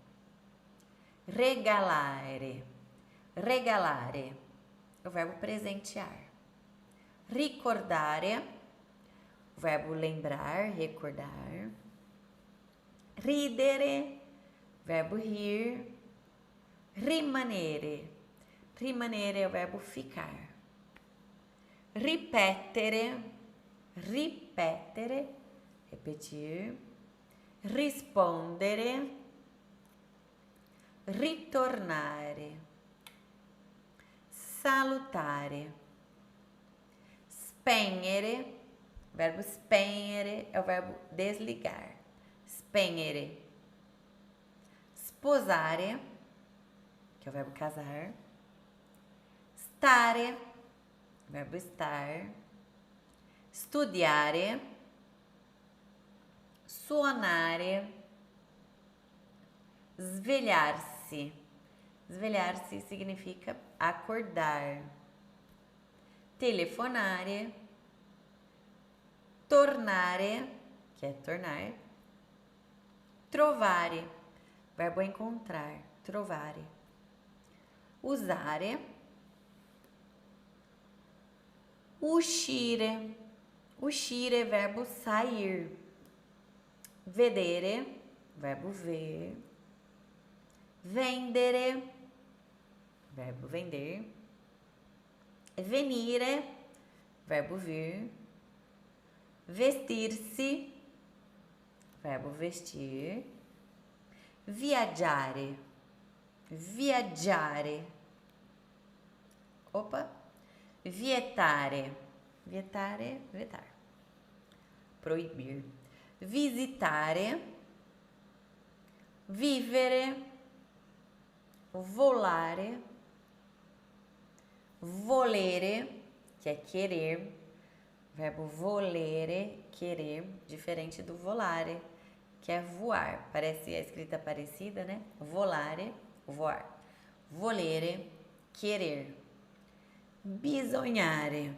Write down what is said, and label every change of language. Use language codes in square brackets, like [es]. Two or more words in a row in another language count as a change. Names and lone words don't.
[it] Regalare, regalare, [pt] o verbo presentear. Ricordare, o verbo lembrar, recordar. Ridere, verbo rir. [it] Rimanere, rimanere [pt] é o verbo ficar. [it] Ripetere, ripetere, repetir. Rispondere, ritornare. Salutare. Spegnere, [pt] verbo spegnere é o verbo desligar. [it] Spegnere. Sposare, [pt] que é o verbo casar. Stare, verbo estar. [it] Studiare. Suonare. Svegliar-se. [pt] Svegliar-se significa acordar. [it] Telefonare. Tornare, [pt] que é tornar. Trovare, verbo encontrar. [it] Trovare. Usare. Uscire. Uscire, [pt] verbo sair. Vedere, verbo ver. Vendere, verbo vender. Venire, verbo vir. Vestir-se, verbo vestir. [it] Viaggiare, viaggiare. Opa! Vietare, vietare, vetar. Proibir. Visitare, vivere, volare, volere, [pt] que é querer, verbo volere, querer, diferente do volare, que é voar. Parece a escrita parecida, né? Volare, voar. Volere, querer. [it] Bisognare.